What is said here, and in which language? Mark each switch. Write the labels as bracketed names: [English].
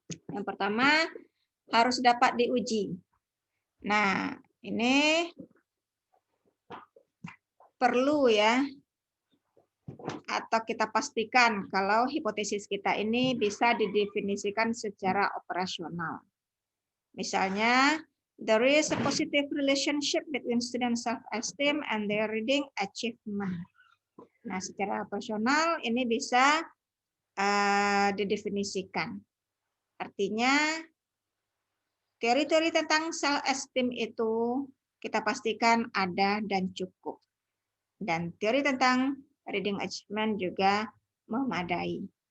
[Indonesian] Yang pertama harus dapat diuji. Nah, ini perlu ya, atau kita pastikan kalau hipotesis kita ini bisa didefinisikan secara operasional. Misalnya, [English] there is a positive relationship between student self-esteem and their reading achievement. [Indonesian] Nah, secara operasional ini bisa didefinisikan. Artinya, teori-teori tentang self-esteem itu kita pastikan ada dan cukup. Dan teori tentang reading achievement juga memadai.